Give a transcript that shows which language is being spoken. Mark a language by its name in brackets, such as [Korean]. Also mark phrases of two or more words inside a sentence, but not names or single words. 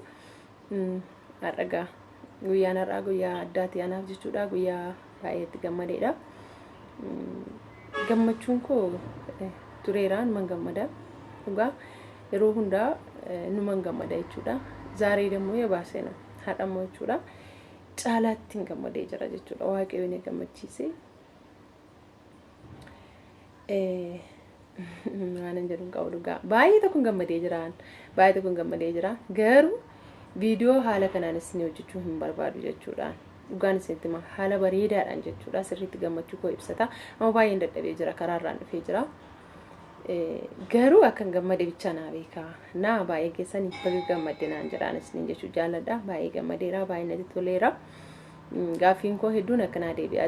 [Oromo] Har'a guyyaan har'aa guyyaa addaati anaaf jechuudha guyyaa baay'eetti gammadeedha. Gammachuun koo tureeraan man gammada dhugaa yeroo hundaa numan gammada jechuudha zaaree [Amharic] ደግሞ የባሰ ነው [Oromo] ሀዳሞ jechuudha caalaatti gammadee jira jechuudha waaqayyo ne gammachiise maanan jedhuun qabu dhugaa baay'ee tokko gammadee jira garuu viidiyoo haala kanaan isin hojjechuu hin barbaadu jechuudha dhugaan isinitti ma haala bareedaadhaan jechuudha sirriitti gammachuu koo ibsata amma baay'een dadhabee jira karaarraan dhufee jira garuu akkan gammade bicha naa beeka naa baay'ee keessanii baga gammadde naan jedhaan isiniin jechuu jaalladha baay'ee gammadeera baay'ee natti toleera gaaffiin koo hedduun akkanaa deebi'aa